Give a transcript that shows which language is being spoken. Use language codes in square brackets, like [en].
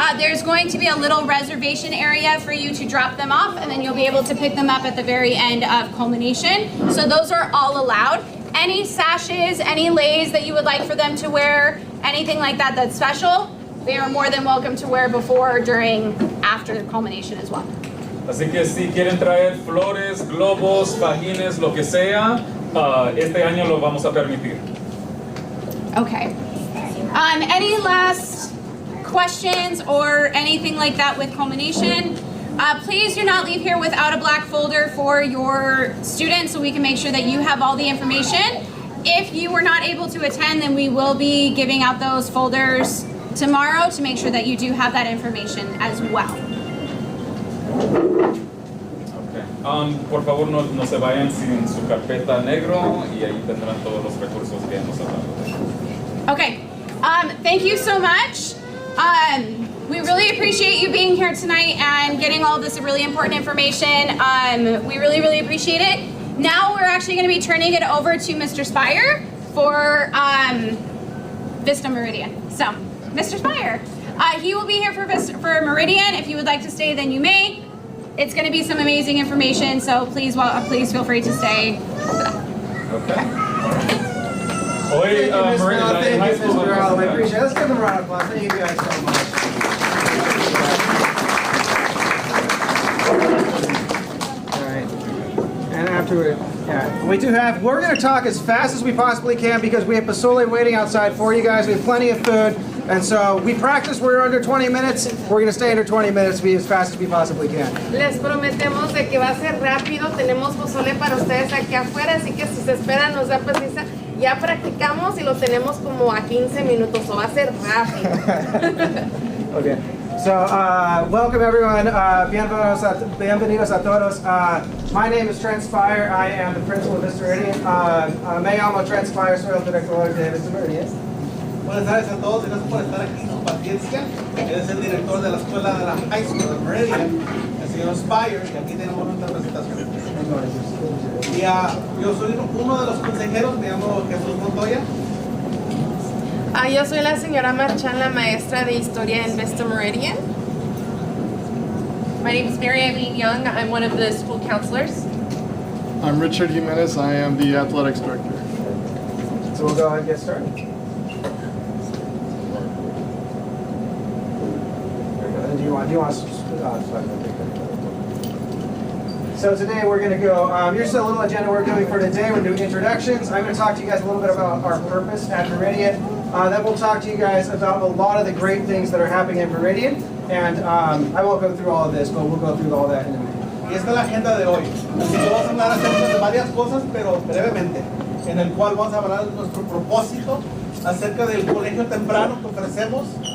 [en] There's going to be a little reservation area for you to drop them off, and then you'll be able to pick them up at the very end of culmination. So those are all allowed. Any sashes, any leis that you would like for them to wear, anything like that that's special, they are more than welcome to wear before, during, after the culmination as well. [es] Así que si quieren traer flores, globos, fajines, lo que sea, este año lo vamos a permitir. [en] Okay. Any last questions or anything like that with Culmination? Please do not leave here without a black folder for your students so we can make sure that you have all the information. If you were not able to attend, then we will be giving out those folders tomorrow to make sure that you do have that information as well. Okay. [es] Por favor, no se vayan sin su carpeta negro y ahí tendrán todos los recursos que hemos hablado. [en] Okay. Thank you so much. We really appreciate you being here tonight and getting all this really important information. We really, really appreciate it. Now we're actually going to be turning it over to Mr. Spire for Vista Meridian. So, Mr. Spire, he will be here for Meridian. If you would like to stay, then you may. It's going to be some amazing information, so please feel free to stay. Okay. [es] Hoy, Meridian High School. [en] I appreciate it. Let's give them a round of applause. Thank you guys so much. All right. And afterward, yeah, we're going to talk as fast as we possibly can because we have pozole waiting outside for you guys. We have plenty of food. And so we practice, we're under 20 minutes. We're going to stay under 20 minutes, be as fast as we possibly can. [es] Les prometemos de que va a ser rápido. Tenemos pozole para ustedes aquí afuera, así que si se esperan nos da paciencia. Ya practicamos y lo tenemos como a 15 minutos, o va a ser rápido. [en] Okay. So, welcome everyone. [es] Bienvenidos a todos. [en] My name is Trent Spire. I am the principal of Vista Meridian. [es] Me llamo Trent Spire, soy el director de Vista Meridian. Buenas tardes a todos, gracias por estar aquí, su paciencia. Él es el director de la escuela de la High School de Meridian, el señor Spire, y aquí tenemos nuestra presentación. Y yo soy uno de los consejeros, me llamo Jesús Montoya. Yo soy la señora Marchán, la maestra de historia en Vista Meridian. [en] My name is Mary Eileen Young. I'm one of the school counselors. I'm Richard Jimenez. I am the athletics director. So we'll go ahead and get started. Do you want So today we're going to go, here's a little agenda we're doing for today. We're doing introductions. I'm going to talk to you guys a little bit about our purpose at Meridian. Then we'll talk to you guys about a lot of the great things that are happening in Meridian. And I won't go through all of this, but we'll go through all that in a minute. [es] Y esta es la agenda de hoy. Así que vamos a hablar acerca de varias cosas, pero brevemente, en el cual vamos a hablar de nuestro propósito, acerca del colegio temprano que ofrecemos,